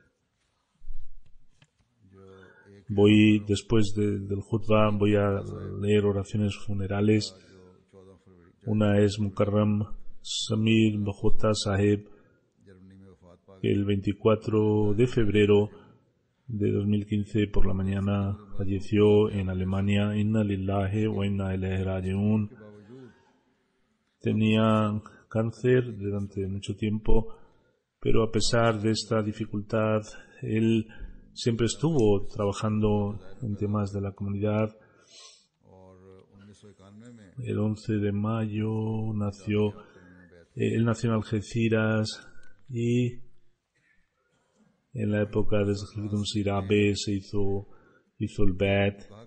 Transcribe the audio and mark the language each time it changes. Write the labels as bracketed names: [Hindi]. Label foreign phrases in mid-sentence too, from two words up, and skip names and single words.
[Spanish] Después del khutbah, voy a leer oraciones funerales. Una es Mukarram Samir Bajota Saheb, que el 24 de febrero de 2015 por la mañana falleció en Alemania. [Arabic] إنا لله وإنا إليه راجعون. [Spanish] Tenía cáncer durante mucho tiempo, pero a pesar de esta dificultad, él siempre estuvo trabajando en temas de la comunidad. El 11 de mayo él nació en Algeciras, y en la época de Sayyidun Sirabe se hizo el Bet.